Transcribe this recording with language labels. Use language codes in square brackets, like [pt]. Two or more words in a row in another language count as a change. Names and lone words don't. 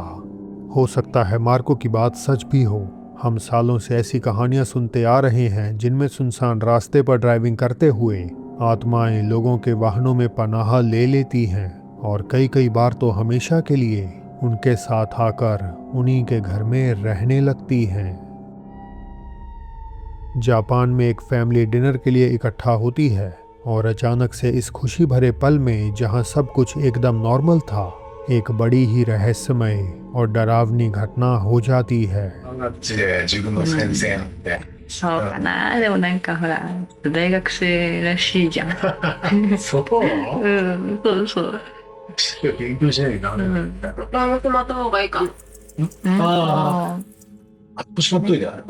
[hi] हो सकता है मार्को की बात सच भी हो। हम सालों से ऐसी कहानियां सुनते आ रहे हैं जिनमें सुनसान रास्ते पर ड्राइविंग करते हुए आत्माएं लोगों के वाहनों में पनाह ले लेती हैं और कई बार तो हमेशा के लिए उनके साथ आकर उन्हीं के घर में रहने लगती हैं। जापान में एक [en] family dinner [hi] के लिए इकट्ठा होती है और अचानक से इस खुशी भरे पल में जहां सब कुछ एकदम नॉर्मल था, एक बड़ी ही रहस्यमय और डरावनी घटना हो जाती है। [ja] 自分の先生なんで。そうかな。でもなんかほら、大学生らしいじゃん。そううん、そうそう。勉強しなきゃいけない。大学また方がいいか。ああ、しまっといてあれば。